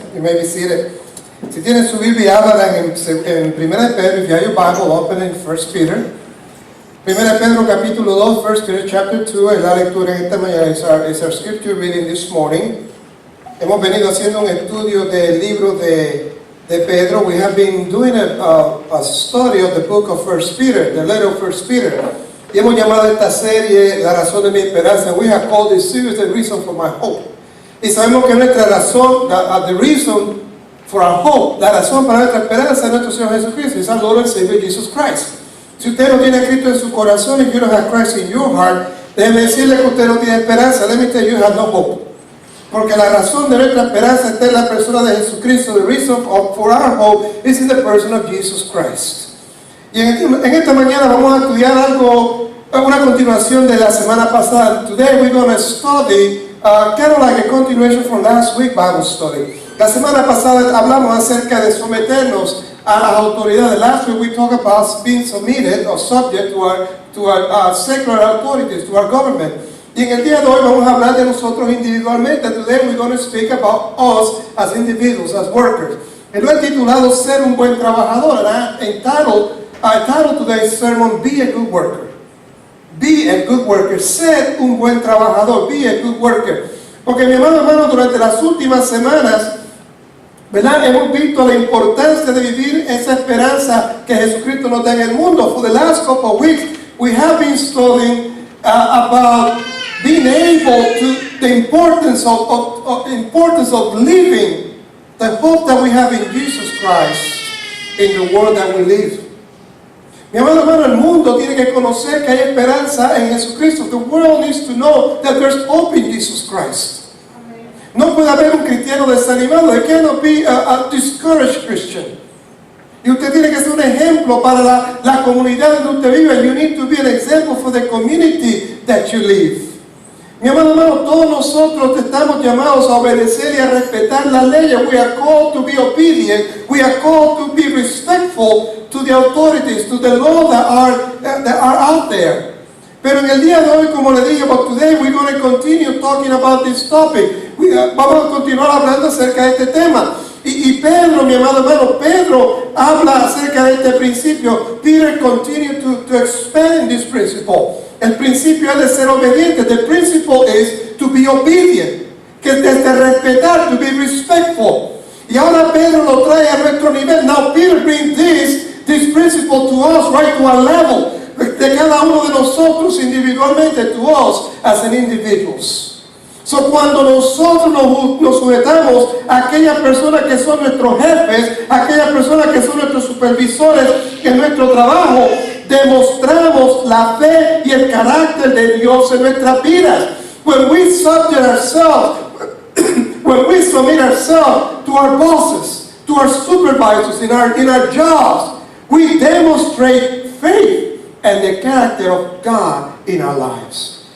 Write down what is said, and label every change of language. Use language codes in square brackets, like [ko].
[en] You may be seated. [es] Si tienen su Biblia, abran en 1 Pedro, [en] if you have your Bible, open in 1 Peter. [es] 1 Pedro capítulo 2, [en] 1 Peter chapter 2, [es] es la lectura en esta mañana, [en] is our scripture reading this morning. [es] Hemos venido haciendo un estudio del libro de Pedro. [en] We have been doing a study of the book of 1 Peter, the letter of 1 Peter. [es] Y hemos llamado esta serie La razón de mi esperanza. [en] We have called this series The Reason for My Hope. [es] Y sabemos que nuestra razón, [en] the reason for our hope, [es] la razón para nuestra esperanza es nuestro Señor Jesucristo, es [en] our Lord and Savior Jesus Christ. [es] Si usted no tiene a Cristo en su corazón, [en] if you don't have Christ in your heart, [es] déjeme decirle que usted no tiene esperanza. [en] Let me tell you, you have no hope. [es] Porque la razón de nuestra esperanza está en la persona de Jesucristo. [en] The reason for our hope is in the person of Jesus Christ. [es] Y en esta mañana vamos a estudiar algo, una continuación de la semana pasada. [en] Today we're going to study kind of like a continuation from last week's Bible study. [es] La semana pasada hablamos acerca de someternos a las autoridades. [en] Last week we talked about being submitted or subject to our secular authorities, to our government. [es] Y en el día de hoy vamos a hablar de nosotros individualmente. [en] Today we're going to speak about us as individuals, as workers. [es] Y lo he titulado Ser un buen trabajador. [en] And I entitled today's sermon, Be a Good Worker. Be a good worker. [es] Ser un buen trabajador. [en] Be a good worker. [es] Porque mi hermano, durante las últimas semanas, ¿verdad? Hemos visto la importancia de vivir esa esperanza que Jesucristo nos da en el mundo. [en] For the last couple of weeks, we have been studying about being able to, the importance of living the hope that we have in Jesus Christ in the world that we live. [es] Mi hermano, el mundo tiene que conocer que hay esperanza en Jesucristo. [en] The world needs to know that there's hope in Jesus Christ. [es] No puede haber un cristiano desanimado. [en] There cannot be a discouraged Christian. [es] Y usted tiene que ser un ejemplo para la comunidad donde usted vive. [en] You need to be an example for the community that you live. [es] Mi hermano, todos nosotros estamos llamados a obedecer y a respetar las leyes. [en] We are called to be obedient. We are called to be respectful to the authorities, to the law that are out there. [es] Pero en el día de hoy, como le dije, [en] but today we're going to continue talking about this topic. [es] Vamos a continuar hablando acerca de este tema. Y Pedro, mi amado hermano, Pedro habla acerca de este principio. [en] Peter continued to expand this principle. [es] El principio es de ser obediente. [en] The principle is to be obedient. [es] Que es de respetar, [en] to be respectful. [es] Y ahora Pedro lo trae a nuestro nivel. [en] Now Peter brings this principle to us, right to our level. [es] De cada uno de nosotros individualmente, [en] to us as an individuals. [es] So, cuando nosotros nos sujetamos a aquellas personas que son nuestros jefes, a aquellas personas que son nuestros supervisores en nuestro trabajo, demostramos la fe y el carácter de Dios en nuestras vidas. [en] When we submit ourselves to our bosses, to our supervisors in our jobs, we demonstrate faith and the character of God in our lives.